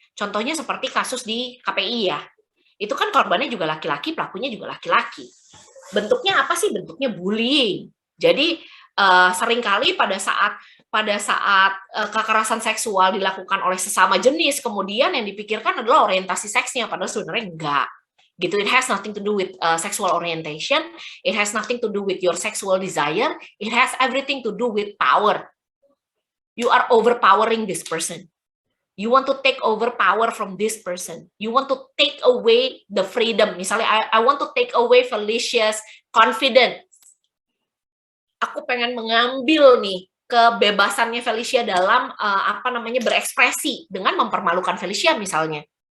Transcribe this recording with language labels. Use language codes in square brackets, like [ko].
[id] Contohnya seperti kasus di KPI ya. Itu kan korbannya juga laki-laki, pelakunya juga laki-laki. Bentuknya apa sih? Bentuknya bullying. Jadi seringkali pada saat kekerasan seksual dilakukan oleh sesama jenis, kemudian yang dipikirkan adalah orientasi seksnya, padahal sebenarnya enggak. [en] Gitu, it has nothing to do with sexual orientation, it has nothing to do with your sexual desire, it has everything to do with power. You are overpowering this person. You want to take over power from this person. You want to take away the freedom. Misalnya, I want to take away Felicia's confidence. [id] Aku pengen mengambil nih kebebasannya Felicia dalam berekspresi dengan mempermalukan Felicia misalnya.